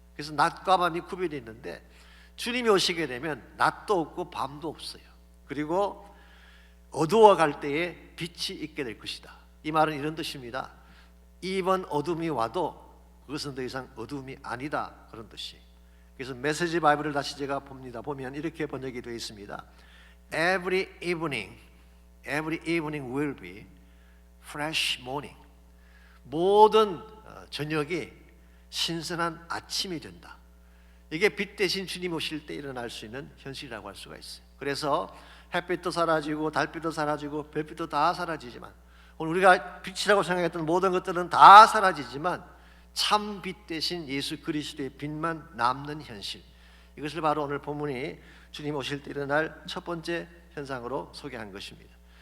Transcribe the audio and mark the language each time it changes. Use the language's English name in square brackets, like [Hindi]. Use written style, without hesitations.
[Korean] 그래서 낮과 밤이 구별이 있는데 주님이 오시게 되면 낮도 없고 밤도 없어요. 그리고 어두워 갈 때에 빛이 있게 될 것이다. 이 말은 이런 뜻입니다. 이번 어둠이 와도 그것은 더 이상 어둠이 아니다, 그런 뜻이에요. 그래서 메시지 바이블을 다시 제가 봅니다. 보면 이렇게 번역이 되어 있습니다. [English] Every evening will be fresh morning. [Korean] 모든 저녁이 신선한 아침이 된다. 이게 빛 대신 주님 오실 때 일어날 수 있는 현실이라고 할 수가 있어요. 그래서 햇빛도 사라지고 달빛도 사라지고 별빛도 다 사라지지만, 오늘 우리가 빛이라고 생각했던 모든 것들은 다 사라지지만 참 빛 대신 예수 그리스도의 빛만 남는 현실, 이것을 바로 오늘 본문이 주님 오실 때 일어날 첫 번째 현상으로 소개한 것입니다.